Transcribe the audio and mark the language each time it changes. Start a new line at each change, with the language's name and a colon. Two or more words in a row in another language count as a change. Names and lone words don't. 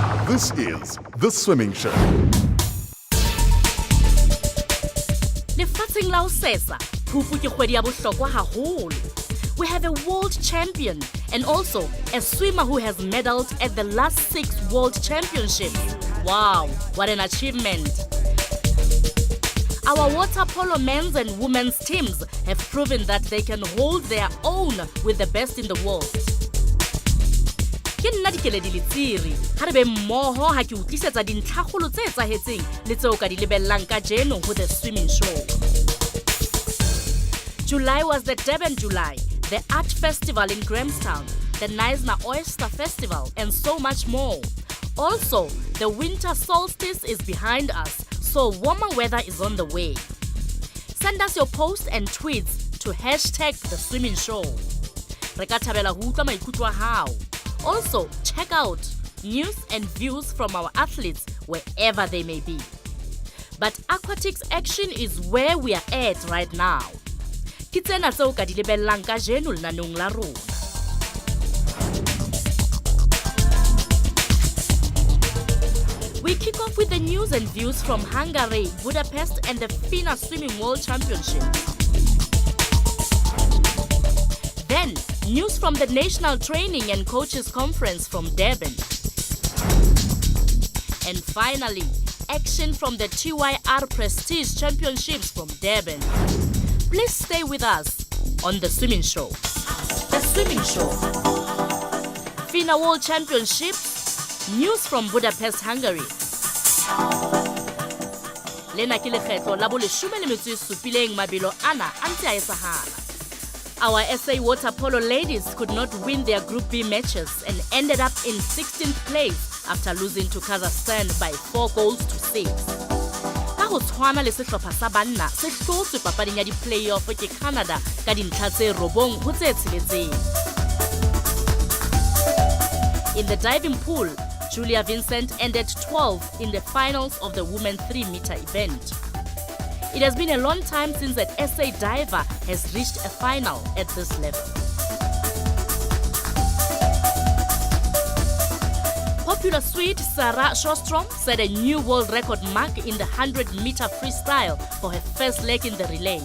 English: This is The Swimming Show.
Southern Sotho: Lefatsheng la ho sesa, Phupu ke kgwedi ya bohlokwa haholo.
English: We have a world champion and also a swimmer who has medaled at the last 6 world championships. Wow, what an achievement. Our water polo men's and women's teams have proven that they can hold their own with the best in the world.
Southern Sotho: Ke nna Dikeledi Letsiri, ha re be mmoho ha ke utlisetsa dintlhakgolo tse etsahetseng le tseo ka di lebellang ka jeno ho the swimming show.
English: July was the Durban July, the art festival in Grahamstown, the Knysna Oyster Festival, and so much more. Also, the winter solstice is behind us, so warmer weather is on the way. Send us your posts and tweets to #TheSwimmingShow.
Southern Sotho: Re ka thabela ho utlwa maikutlo a hao.
English: Also, check out news and views from our athletes wherever they may be. But aquatics action is where we are at right now.
Southern Sotho: Ke tsena tseo ka di lebellang ka jeno lenanong la rona.
English: We kick off with the news and views from Hungary, Budapest, and the FINA Swimming World Championships. Then, news from the National Training and Coaches Conference from Durban. And finally, action from the TYR Prestige Championships from Durban. Please stay with us on The Swimming Show. The Swimming Show. FINA World Championships, news from Budapest, Hungary.
Southern Sotho: Lena ke lekgetlo la bo 17 mabelo ana a ntse a etsahala.
English: Our SA water polo ladies could not win their Group B matches and ended up in 16th place after losing to Kazakhstan by 4 goals to 6.
Southern Sotho: Ka ho tshwana le sehlopha sa banna se hlotswe papading ya di-playoff ke Canada ka dintlha tse 9 ho tse 6.
English: In the diving pool, Julia Vincent ended 12th in the finals of the women's 3-meter event. It has been a long time since an SA diver has reached a final at this level. Popular Swede Sarah Sjöström set a new world record mark in the 100-meter freestyle for her first leg in the relay.